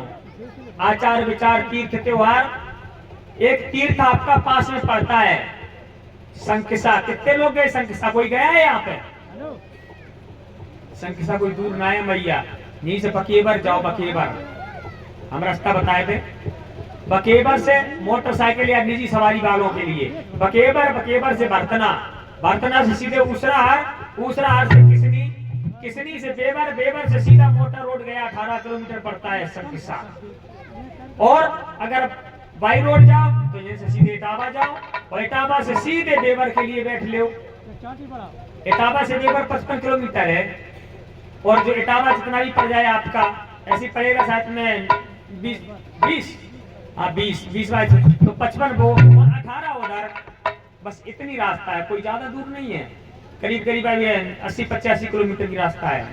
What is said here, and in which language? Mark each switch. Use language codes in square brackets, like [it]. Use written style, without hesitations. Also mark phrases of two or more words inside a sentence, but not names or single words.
[hi] आचार, विचार, तीर्थ, त्योहार। एक तीर्थ आपका पास में पड़ता है, संकिसा। कितने लोग गए संकिसा? कोई गया है यहाँ पे? संकिसा कोई दूर ना है मैया, यहीं से बकेबर जाओ। बकेबर हम रास्ता बताए थे। बकेबर से मोटरसाइकिल या निजी सवारी वालों के लिए बकेबर, बकेबर से बर्तना, बर्तना से सीधे उसराहार, उसराहार से किसनी, किसनी से बेबर, बेबर से सीधा मोटर रोड गया, 18 किलोमीटर पड़ता है संकिसा। और अगर बाई रोड जाओ तो यहाँ से सीधे इटावा जाओ, और इटावा से सीधे बेबर के लिए बैठ लो। इटावा से बेबर 55 किलोमीटर है, और जो इटावा जितना भी पड़ जाए आपका, ऐसे पड़ेगा साथ में 20 हाँ 20 बाई तो 55 वो 18 उधर, बस इतनी रास्ता है, कोई ज्यादा दूर नहीं है, करीब करीब 80-85 किलोमीटर की रास्ता है।